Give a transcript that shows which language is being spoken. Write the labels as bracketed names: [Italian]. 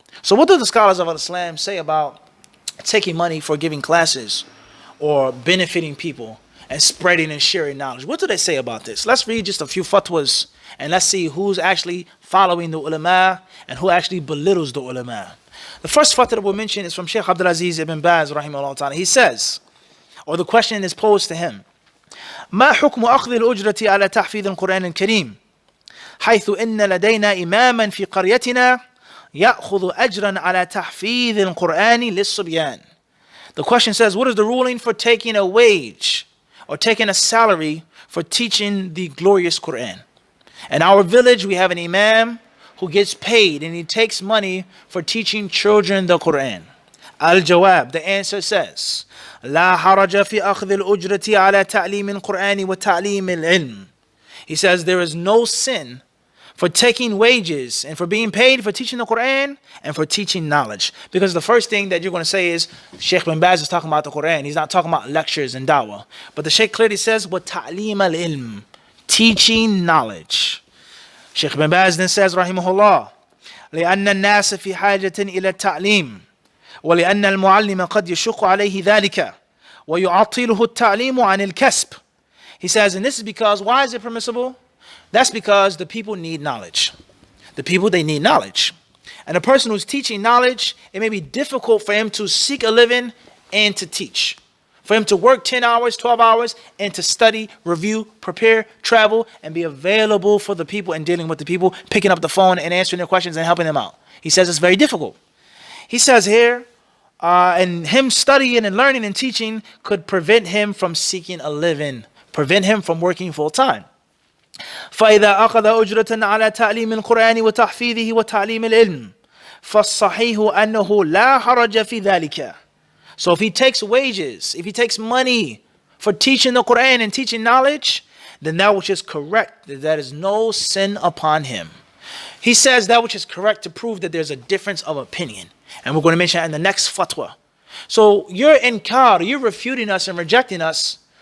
[English] So what do the scholars of Islam say about taking money for giving classes or benefiting people and spreading and sharing knowledge? What do they say about this? Let's read just a few fatwas and let's see who's actually following the ulama and who actually belittles the ulama. The first fatwa that we'll mention is from Shaykh Abdul-Aziz Ibn Baz rahimahullah ta'ala. He says, or the question is posed to him, [Arabic] ما حكم أخذ الأجرة على تحفيظ القرآن الكريم حيث إن لدينا إماما في قريتنا يأخذ أجرا على تحفيظ القرآن للصبيان. [English] The question says, what is the ruling for taking a wage or taking a salary for teaching the glorious Quran? In our village, we have an imam who gets paid and he takes money for teaching children the Quran. [Arabic] Al-Jawab, [English] the answer says, [Arabic] لا حرج في أخذ الأجرة على تعليم القرآن وتعليم العلم. [English] He says there is no sin for taking wages and for being paid for teaching the Quran and for teaching knowledge. Because the first thing that you're going to say is, Shaykh bin Baz is talking about the Quran. He's not talking about lectures and dawah. But the Shaykh clearly says, [Arabic] وَتَعْلِيمَ الْعِلْمِ, [English] teaching knowledge. Shaykh bin Baz then says, rahimahullah, [Arabic] لأن الناس في حاجة إلى التعليم ولأن المعلم قد يشق عليه ذلك ويعطله التعليم عن الكسب. [English] He says, and this is because, why is it permissible? That's because the people need knowledge. The people, they need knowledge. And a person who's teaching knowledge, it may be difficult for him to seek a living and to teach. For him to work 10 hours, 12 hours, and to study, review, prepare, travel, and be available for the people and dealing with the people, picking up the phone and answering their questions and helping them out. He says it's very difficult. He says here, and him studying and learning and teaching could prevent him from seeking a living, prevent him from working full time. [Arabic] فإذا أخذ أجرة على تعليم القرآن وتحفيظه وتعليم العلم فالصحيح أنه لا حرج في ذلك. [English] So if he takes wages, if he takes money for teaching the Quran and teaching knowledge, then that which is correct, that is no sin upon him. He says that which is correct to prove that there's a difference of opinion. And we're going to mention that in the next fatwa. So you're inkar, you're refuting us and rejecting us.